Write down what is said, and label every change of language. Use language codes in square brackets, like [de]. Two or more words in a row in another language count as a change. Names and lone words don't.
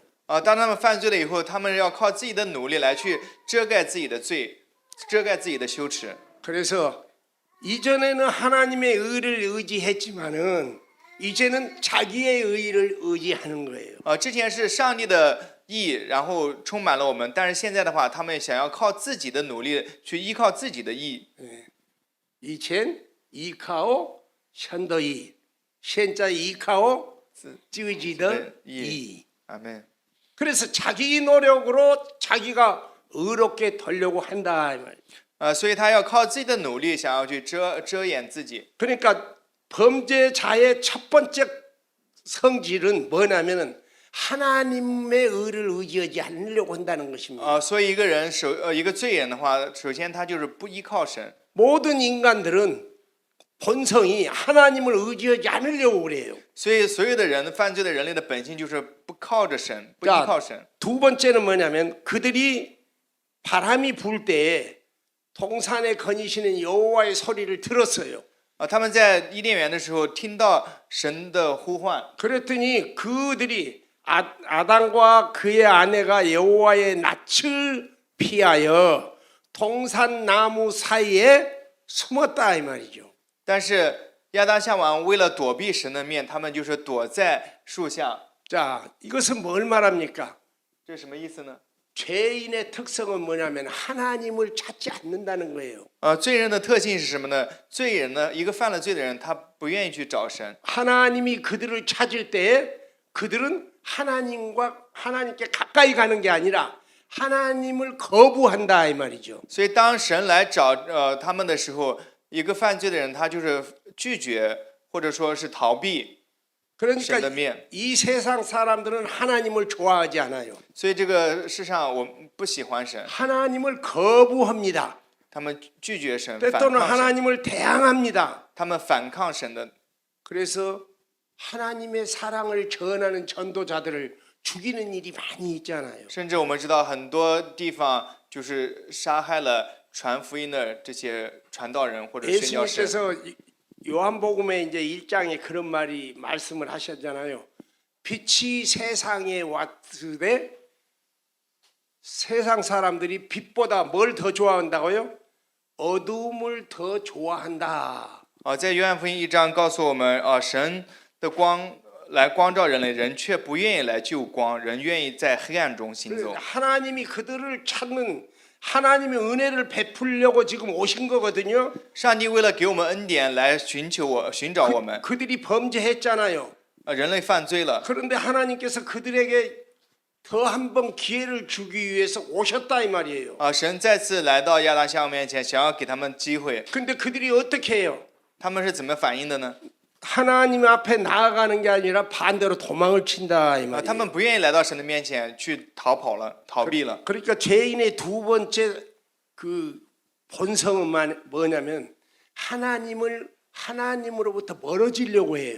[zh] 当他们犯罪了以后，他们要靠自己的努力来去遮盖自己的罪，遮盖自己的羞耻。 [ko] 그래서 이전에는 하나님의 의를 의지했지만은 이제는 자기의 의를 의지하는 거예요. [zh] 之前是上帝的义，然后充满了我们，但是现在的话，他们想要靠自己的努力去依靠自己的义。以前依靠神的义，现在依靠自己的义。 [ko] 아멘. 그래서 자기 노력으로 자기가 의롭게 되려고 한다 이 말이에요. [zh] 所以他要靠自己的努力，想要去遮掩自己。 [ko] 그러니까 범죄자의 첫 번째 성질은 뭐냐면은 하나님의 의를 의지하지 않으려고 한다는 것입니다. [zh] 所以一个人一个罪人的话，首先他就是不依靠神。 [ko] 모든 인간들은 본성이 하나님을 의지하지 않으려고 그래요. [zh] 所以所有的人犯罪的人类的本性就是不靠着神，不依靠神。 [ko] 두 번째는 뭐냐면 그들이 바람이 불 때에 동산에 거니시는 여호와의 소리를 들었어요. [zh] 他们在伊甸园的时候听到神的呼唤， [ko] 그랬더니 그들이 아담과 그의 아내가 여호와의 낯을 피하여 동산 나무 사이에 숨었다 이 말이죠. [zh] 但是亚当夏娃为了躲避神的面，他们就是躲在树下。 [ko] 자, 이것은 뭘 말합니까? [zh] 这是什么意思呢？ [ko] 죄인의 특성은 뭐냐면 하나님을 찾지 않는다는 거예요. [zh] 罪人的特性是什么呢？罪人呢，一个犯了罪的人，他不愿意去找神。 [ko] 하나님이 그들을 찾을 때에 그들은 하나님께 가까이 가는 게 아니라 하나님을 거부한다 이 말이죠. [zh] 所以当神来找他们的时候，一个犯罪的人，他就是拒绝或者说是逃避 [ko] 그러니까 [zh] 神的面。 [ko] 이 세상 사람들은 하나님을 좋아하지 않아요. [zh] 所以这个世上我们不喜欢神， [ko] 하나님을 거부합니다. [zh] 他们拒绝神，反 [ko] 때또는 [zh] 抗神， [ko] 하나님을 대항합니다. [zh] 他们反抗神的。 [ko] 그래서 하나님의 사랑을 전하는 전도자들을 죽이는 일이 많이 있잖아요. [zh] 甚至我们知道很多地方就是杀害了传福音的这些传道人或者宣教士。 [ko] 예수님께서 요한복음에 이제 1장에 그런 말씀을 하셨잖아요. 빛이 세상에 왔으되 세상 사람들이 빛보다 뭘 더 좋아한다고요? 어두움을 더 좋아한다. [zh] 在约翰福音1章告诉我们，神的光来光照人类，人却不愿意来救光，人愿意在黑暗中行走。 [ko] 하나님이 그들을 찾는 하나님의 은혜를 베풀려고 지금 오신 거거든요. [zh] 上帝为了给我们恩典来寻找我们， [ko] 그들이 범죄했잖아요. [zh] 人类犯罪了， [ko] 그런데 하나님께서 그들에게 더 한 번 기회를 주기 위해서 오셨다 이 말이에요. [zh] 神再次来到亚当夏娃面前，想要给他们机会。 [ko] 근데 그들이 어떻게 해요? [zh] 他们是怎么反应的呢？ [ko] 하나님 앞에 나아가는 게 아니라 반대로 도망을 친다 이 [zh] 他 [ko] 말이에요. [zh] 们不愿意来到神的面前去逃跑了，逃避了。 [ko] 그러니까 죄인의 두 번째 그 본성은 뭐냐면 하나님으로부터 멀어지려고 해요.